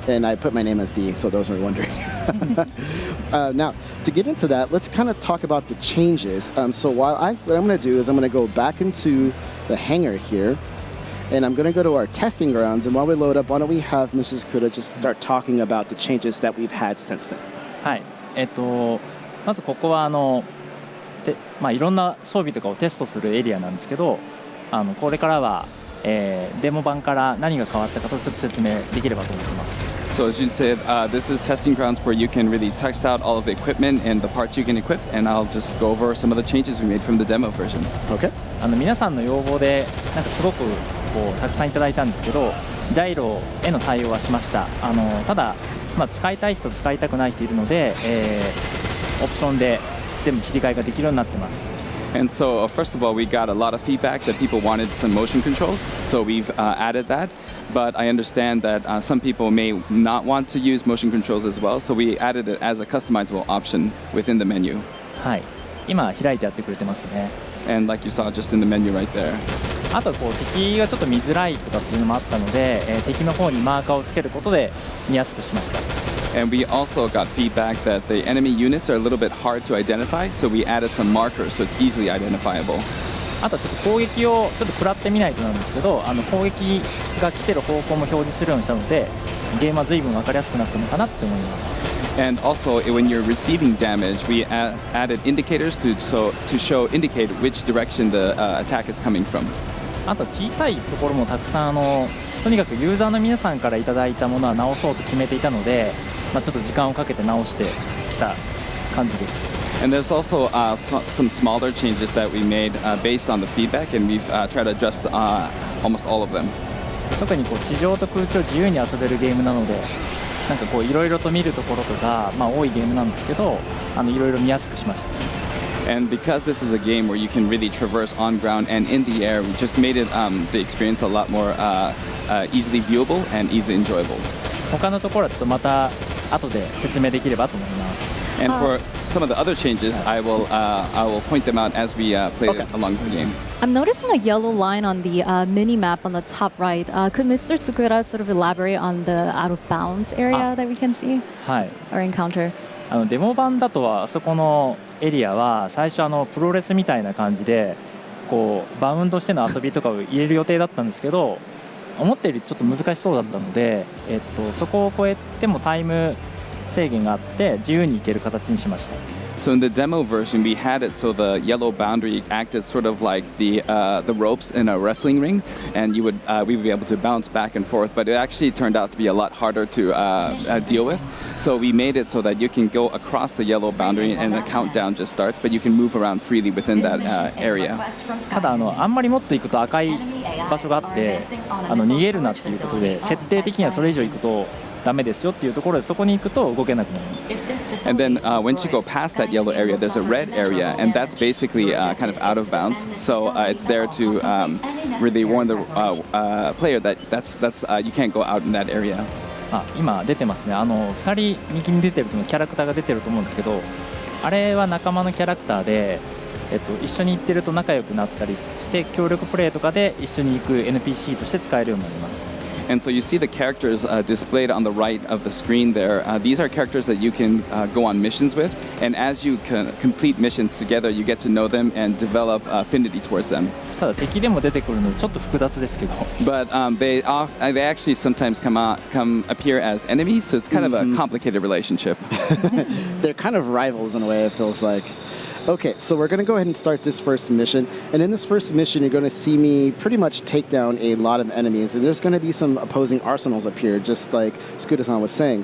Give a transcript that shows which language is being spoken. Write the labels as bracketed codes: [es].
[en] And I put my name as D, so those are wondering. Now, to get into that, let's kind of talk about the changes. So what I'm going to do is I'm going to go back into the hangar here, and I'm going to go to our testing grounds. And while we load up, why don't we have Mrs. Kuda just start talking about the changes that we've had since then. [ja] はい、まずここはいろんな装備とかをテストするエリアなんですけど、これからは、デモ版から何が変わったかとちょっと説明できればと思ってます。 [en] So as you said, this is testing grounds where you can really test out all of the equipment and the parts you can equip, and I'll just go over some of the changes we made from the demo version. Okay. [ja] 皆さんの要望でなんかすごくたくさんいただいたんですけど、ジャイロへの対応はしました。ただ、使いたい人使いたくない人いるので、オプションで全部切り替えができるようになってます。 [en] And so, first of all, we got a lot of feedback that people wanted some motion controls, so we've added that. But I understand that some people may not want to use motion controls as well, so we added it as a customizable option within the menu. [ja] はい、今開いてやってくれてますね。 [en] And like you saw just in the menu right there. [ja] あと敵がちょっと見づらいとかっていうのもあったので、敵の方にマーカーをつけることで見やすくしました。 [en] And we also got feedback that the enemy units are a little bit hard to identify, so we added some markers so it's easily identifiable. [ja] あとちょっと攻撃をちょっと食らってみないとなんですけど、攻撃が来てる方向も表示するようにしたので、ゲームは随分分かりやすくなったのかなって思います。 [en] And also, when you're receiving damage, we added indicators to indicate which direction the attack is coming from. [ja] あと小さいところもたくさんとにかくユーザーの皆さんからいただいたものは直そうと決めていたので、ちょっと時間をかけて直してきた感じです。 [en] And there's also some smaller changes that we made based on the feedback, and we've tried to adjust almost all of them. [ja] 特に地上と空中を自由に遊べるゲームなので、なんかいろいろと見るところとか、多いゲームなんですけど、いろいろ見やすくしました。 [en] And because this is a game where you can really traverse on ground and in the air, we just made it the experience a lot more easily viewable and easily enjoyable. [ja] 他のところはちょっとまた後で説明できればと思います。 [en] And for some of the other changes, I will point them out as we play along the game. I'm noticing a yellow line on the mini map on the top right. Could Mr. Tsukura sort of elaborate on the out of bounds area that we can see [ja] はい。 [en] or encounter? [ja] デモ版だとはあそこのエリアは最初プロレスみたいな感じでこうバウンドしての遊びとかを入れる予定だったんですけど、思ったよりちょっと難しそうだったので、そこを超えてもタイム制限があって自由に行ける形にしました。 [en] So in the demo version, we had it so the yellow boundary acted sort of like the ropes in a wrestling ring, and we would be able to bounce back and forth. But it actually turned out to be a lot harder to deal with. So we made it so that you can go across the yellow boundary and the countdown just starts, but you can move around freely within that area. [ja] ただあんまりもっと行くと赤い場所があって逃げるなっていうことで設定的にはそれ以上行くとダメですよっていうところでそこに行くと動けなくなります。 [en] And then once you go past that yellow area, there's a red area, and that's basically kind of out of bounds. So it's there to really warn the player that you can't go out in that area. [ja] 今出てますね。 2人右に出てるとキャラクターが出てると思うんですけど、あれは仲間のキャラクターで、一緒に行ってると仲良くなったりして協力プレイとかで一緒に行く NPC として使えるようになります。 [en] And so you see the characters displayed on the right of the screen there. These are characters that you can go on missions with, and as you complete missions together, you get to know them and develop affinity towards them. [ja] ただ敵でも出てくるのでちょっと複雑ですけど。 [en] But they actually sometimes come appear as enemies, so it's kind of a complicated relationship. They're kind of rivals in a way, it feels like. Okay, so we're going to go ahead and start this first mission. And in this first mission, you're going to see me pretty much take down a lot of enemies. And there's going to be some opposing arsenals up here, just like Scooter-san was saying.